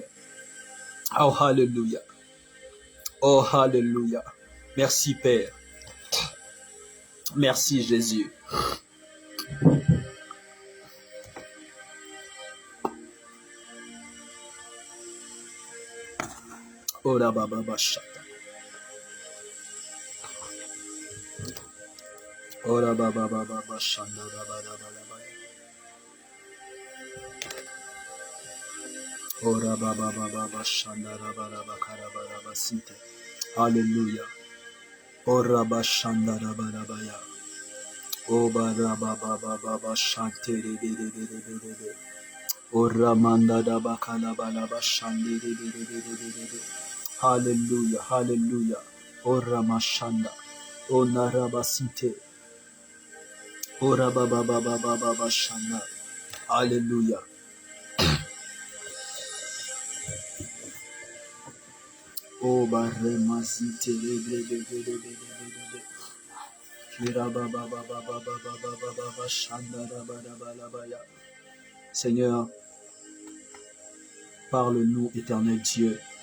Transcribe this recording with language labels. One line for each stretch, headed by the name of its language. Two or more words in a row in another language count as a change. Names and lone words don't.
French: Oh, Alléluia. Oh, Alléluia. Merci, Père. Merci, Jésus. Oh, la baba bachata. Oh, la baba baba bachanda, la baba baba. Oh, la baba baba bachanda, la baba baba basite. Alléluia. Oh, la bachanda, la baba baya. Oh, la baba baba chante, de. Oh, Ramanda da bakala bala bashande, de. Hallelujah, hallelujah. Oh, Ramashanda. Oh, Narabasite. Oh, Rababa baba bashanda. Alléluia. Oh, Barremasite, Seigneur, parle-nous, éternel Dieu.